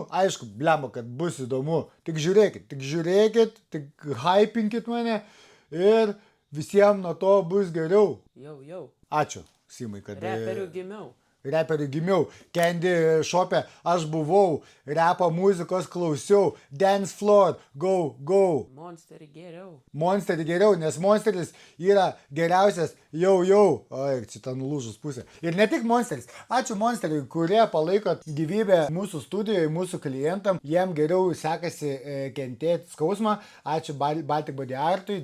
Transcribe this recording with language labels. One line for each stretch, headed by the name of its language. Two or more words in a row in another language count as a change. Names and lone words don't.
Lithuanian: Aišku, blemba, kad bus įdomu. Tik žiūrėkit, tik hypinkit mane ir visiems nuo to bus geriau. Jau. Ačiū, Simai, kad... Reperių gimiau. Candy Shop'e aš buvau, repo muzikos klausiau,
English: dance floor, go.
Lithuanian: Monsterį geriau, nes Monsteris yra geriausias jau. Oi, čia ten nulūžus pusė. Ir ne tik Monsteris. Ačiū Monsteriui, kurie palaiko gyvybę mūsų studijoje, mūsų klientam. Jiem geriau sekasi kentėti skausmą. Ačiū Baltic Body Artui.